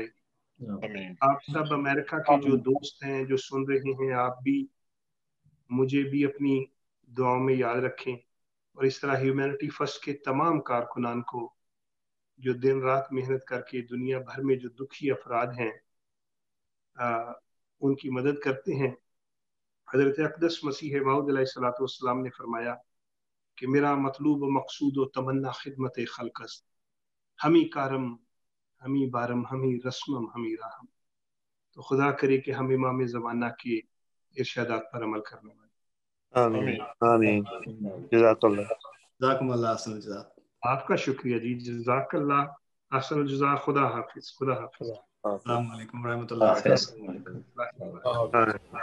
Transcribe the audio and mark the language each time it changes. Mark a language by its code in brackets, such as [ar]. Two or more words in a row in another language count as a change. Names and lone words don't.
[ur] آپ سب امریکہ کے جو دوست ہیں جو سن رہے ہیں, آپ بھی مجھے بھی اپنی دعاؤں میں یاد رکھیں, اور اس طرح ہیومینٹی فرسٹ کے تمام کارکنان کو جو دن رات محنت کر کے دنیا بھر میں جو دکھی افراد ہیں ان کی مدد کرتے ہیں. حضرت اقدس مسیح موعود علیہ الصلوۃ والسلام نے فرمایا کہ [fa] میرا مطلوب و مقصود و تمنا خدمت خلق است, ہمی کارم ہمی بارم ہمی رسمم ہمی راہم. [ur] تو خدا کرے کہ ہم امام زمانہ کے ارشادات پر عمل کرنے والے. [ar] آمین آمین. جزاک اللہ. جزاکم اللہ احسن الجزا. [ur] آپ کا شکریہ جی, [ar] جزاک اللہ احسن الجزا. [ur] خدا حافظ. خدا حافظ. [ar] السلام علیکم ورحمۃ اللہ وبرکاتہ.